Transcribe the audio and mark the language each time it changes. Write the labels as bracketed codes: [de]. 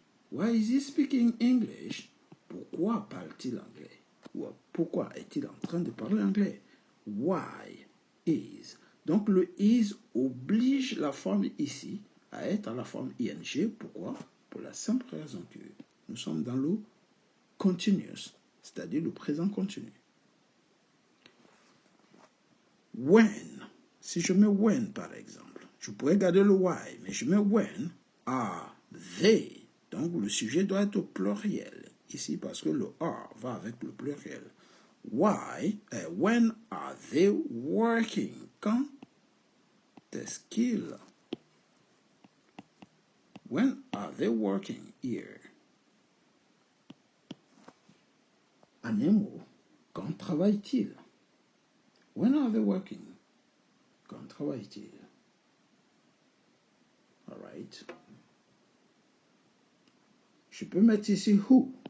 [en] Why is he speaking English? [fr] Pourquoi parle-t-il anglais? Ou pourquoi est-il en train de parler anglais? Why is. Donc le is oblige la forme ici à être à la forme ing. Pourquoi? Pour la simple raison que nous sommes dans le continuous, c'est-à-dire le présent continu. When. Si je mets when par exemple, je pourrais garder le why, mais je mets [en] when are they. [fr] Donc le sujet doit être au pluriel ici parce que le are va avec le pluriel. [en] When are they working? [fr] Quand est-ce qu'ils? [en] When are they working here? [fr] En un mot, quand travaillent-ils? [en] When are they working? [fr] Quand travaillent-ils? [en] All right. [fr] Je peux mettre ici who